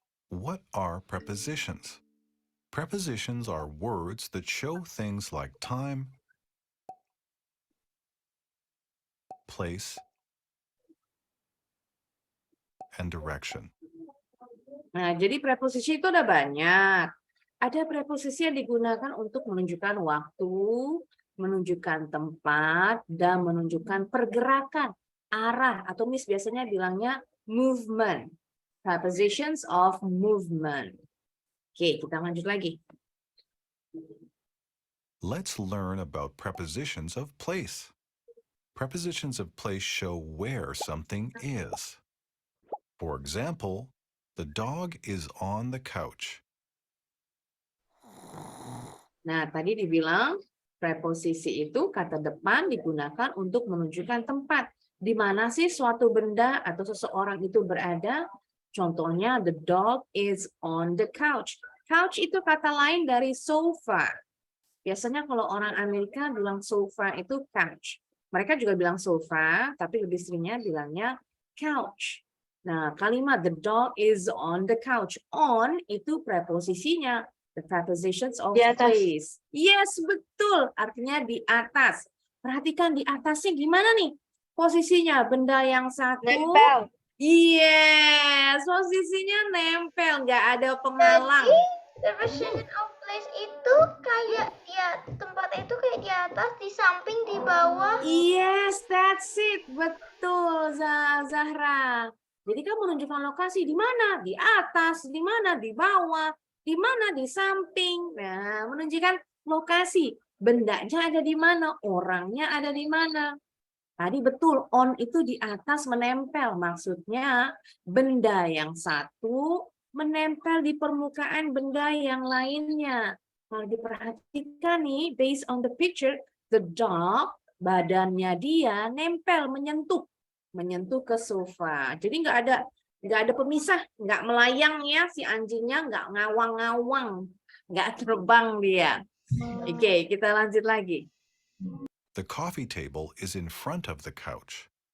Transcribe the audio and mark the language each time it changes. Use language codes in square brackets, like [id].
[en] What are prepositions? Prepositions are words that show things like time, place, and direction. [id] Nah, jadi preposisi itu ada banyak. Ada preposisi yang digunakan untuk menunjukkan waktu, menunjukkan tempat, dan menunjukkan pergerakan, arah, atau Miss biasanya bilangnya movement. [en] Prepositions of movement. [id] Oke, kita lanjut lagi. [en] Let's learn about prepositions of place. Prepositions of place show where something is. For example, the dog is on the couch. [id] Nah, tadi dibilang preposisi itu kata depan digunakan untuk menunjukkan tempat. Di mana sih suatu benda atau seseorang itu berada? Contohnya, [en] the dog is on the couch. [id] Couch itu kata lain dari sofa. Biasanya kalau orang Amerika bilang sofa itu couch. Mereka juga bilang sofa, tapi lebih seringnya bilangnya couch. Nah, kalimat [en] the dog is on the couch. [id] On itu preposisinya. [en] The prepositions of place. [id] Yes, betul. Artinya di atas. Perhatikan di atasnya gimana nih? Posisinya benda yang satu. Nempel. Yes, posisinya nempel. Nggak ada penghalang. Jadi, preposition of place itu kayak tempat itu kayak di atas, di samping, di bawah. [en] Yes, that's it. [id] Betul, Zahra. Jadi kamu menunjukkan lokasi di mana? Di atas, di mana? Di bawah. Di mana? Di samping. Nah, menunjukkan lokasi. Bendanya ada di mana? Orangnya ada di mana? Tadi betul, on itu di atas menempel. Maksudnya benda yang satu menempel di permukaan benda yang lainnya. Kalau diperhatikan nih, [en] based on the picture, the dog, [id] badannya dia nempel, menyentuh ke sofa. Jadi nggak ada pemisah, nggak melayang ya si anjingnya, nggak ngawang-ngawang, nggak terbang dia. Oke, kita lanjut lagi. [en] The coffee table is in front of the couch.